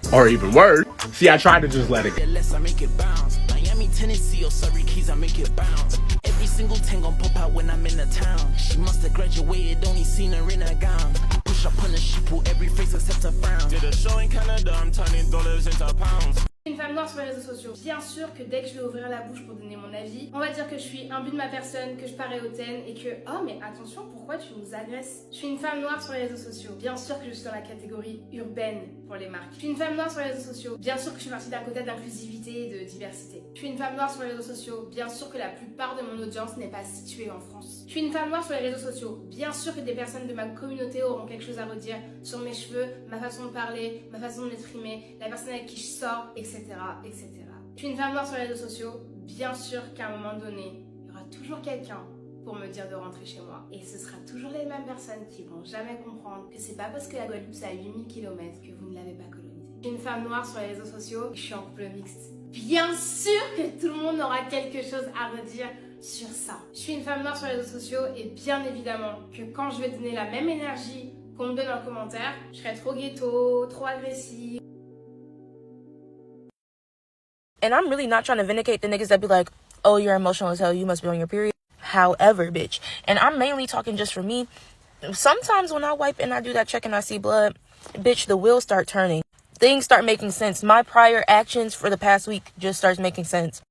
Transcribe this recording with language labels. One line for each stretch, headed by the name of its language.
English: Or even worse, see, I tried to just let it go. I make it bounce. Miami, Tennessee, or Surrey Keys, I make it bounce. Every single thing gon' pop out when I'm in the town. She must have graduated, only seen her in a gown. I push up on the she pull every face except a frown. Did a show in Canada, I'm turning dollars into pounds.
French: Une femme noire sur les réseaux sociaux. Bien sûr que dès que je vais ouvrir la bouche pour donner mon avis, on va dire que je suis imbu de ma personne, que je parais hautaine et que oh mais attention, pourquoi tu nous agresses? Je suis une femme noire sur les réseaux sociaux. Bien sûr que je suis dans la catégorie urbaine pour les marques. Je suis une femme noire sur les réseaux sociaux. Bien sûr que je suis partie d'un côté d'inclusivité et de diversité. Je suis une femme noire sur les réseaux sociaux. Bien sûr que la plupart de mon audience n'est pas située en France. Je suis une femme noire sur les réseaux sociaux. Bien sûr que des personnes de ma communauté auront quelque chose à redire sur mes cheveux, ma façon de parler, ma façon de m'exprimer, la personne avec qui je sors, etc. etc. Je suis une femme noire sur les réseaux sociaux, bien sûr qu'à un moment donné, il y aura toujours quelqu'un pour me dire de rentrer chez moi. Et ce sera toujours les mêmes personnes qui vont jamais comprendre que c'est pas parce que la Guadeloupe c'est à 8000 km que vous ne l'avez pas colonisée. Je suis une femme noire sur les réseaux sociaux et je suis en couple mixte. Bien sûr que tout le monde aura quelque chose à redire sur ça. Je suis une femme noire sur les réseaux sociaux et bien évidemment que quand je vais donner la même énergie qu'on me donne en commentaire, je serai trop ghetto, trop agressive.
English: And I'm really not trying to vindicate the niggas that be like, oh, you're emotional as hell, you must be on your period. However, bitch, and I'm mainly talking just for me, sometimes when I wipe and I do that check and I see blood, bitch, the wheels start turning. Things start making sense. My prior actions for the past week just starts making sense.